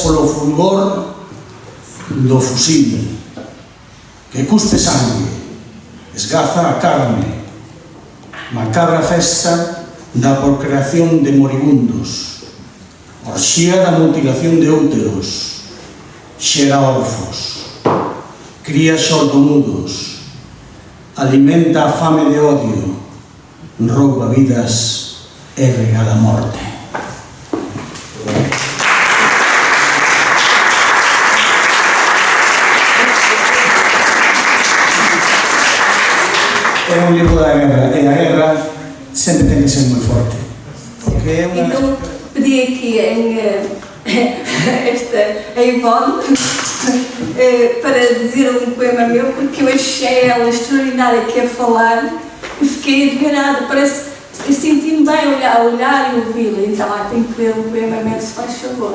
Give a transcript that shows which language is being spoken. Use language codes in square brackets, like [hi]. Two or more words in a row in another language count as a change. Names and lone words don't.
[gl] polo fulgor do fusil, que cuspe sangue, esgarza a carne, macabra festa da procreación de moribundos, orxía da mutilación de úteros, xera orfos, cría sordomudos, alimenta a fame de odio, rouba vidas e regala morte. É un libro da guerra, e a guerra sempre ten que ser moi forte. Porque é unha... [pt] Então, pedi aqui a Ivone para dizer um poema meu, porque eu achei ela extraordinária que ia falar e fiquei admirada, parece que senti-me bem a olhar e ouvi-la, então tenho que ler um poema meu, se faz favor.